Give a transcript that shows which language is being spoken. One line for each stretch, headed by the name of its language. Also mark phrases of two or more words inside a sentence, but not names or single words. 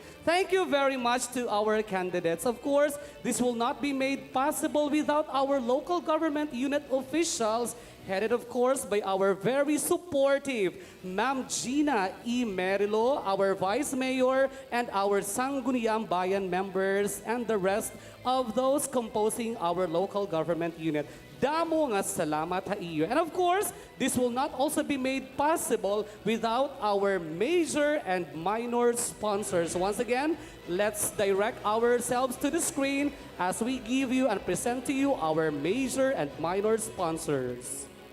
English: Thank you very much to our candidates. Of course, this will not be made possible without our local government unit officials, headed of course by our very supportive Ma'am Gina E. Merilo, our Vice Mayor, and our Sangguniang Bayan members, and the rest of those composing our local government unit.
Waray: Damo nga salamat ha iyo.
English: And of course, this will not also be made possible without our major and minor sponsors. Once again, let's direct ourselves to the screen as we give you and present to you our major and minor sponsors.